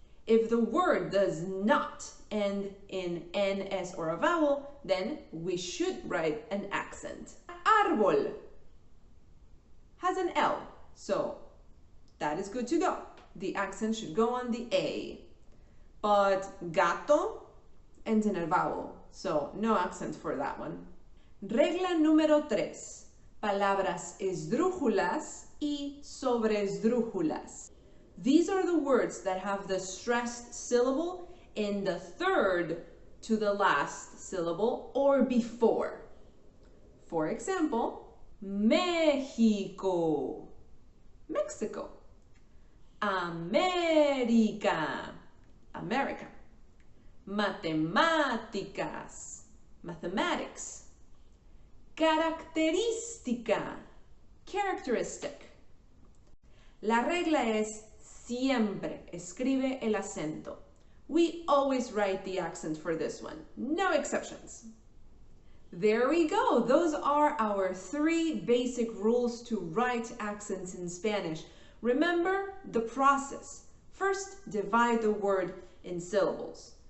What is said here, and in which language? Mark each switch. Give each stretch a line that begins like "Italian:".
English: If the word does not end in N, S or a vowel, then we should write an accent. Árbol has an L, so that is good to go. The accent should go on the A. But gato ends in a vowel, so no accent for that one.
Spanish: Regla número 3. Palabras esdrújulas y sobresdrújulas.
English: These are the words that have the stressed syllable in the third to the last syllable or before.
Spanish: For example, México, Mexico. América, America. Matemáticas, mathematics. Característica, characteristic. La regla es siempre escribe el acento.
English: We always write the accent for this one, no exceptions. There we go. Those are our 3 basic rules to write accents in Spanish. Remember the process. First, divide the word in syllables.